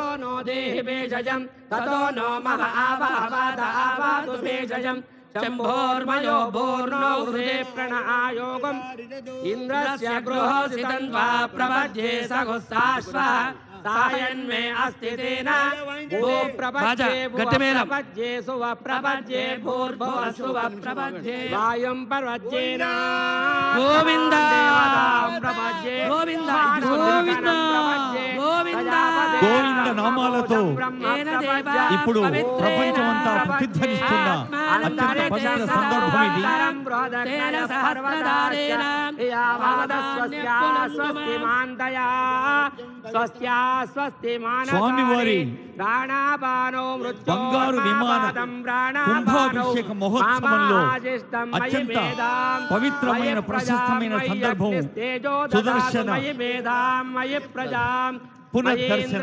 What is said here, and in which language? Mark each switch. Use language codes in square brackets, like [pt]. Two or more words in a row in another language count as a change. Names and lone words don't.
[sa] नो देहि भेषजं ततो नो मम आवाहवाद आवातु भेषजं शम्भोर्मयो भूर्नो हृदे प्रणआयोगम् इन्द्रस्य गृहोसितं वा प्रपद्ये सघुस्साश्वः सायन्मे अस्ति तेन भू प्रपद्ये प्रपद्ये सुव प्रपद्ये भूर्भुवः सुव प्रपद्ये वायुं प्रपद्येन गोविन्द प्रपद्ये गोविन्द गोविन्द गोविन्द [te] గోవింద నామాలతో ఇప్పుడు ప్రపంచమంతా ప్రతిధ్వనిస్తున్న అత్యంత పవిత్ర సందర్భం ఇది. స్వామివారి బంగారు విమాన కుంభాభిషేక మహోత్సవంలో అత్యంత పవిత్రమైన ప్రశస్తమైన సందర్భం సుదర్శన పునర్దర్శన.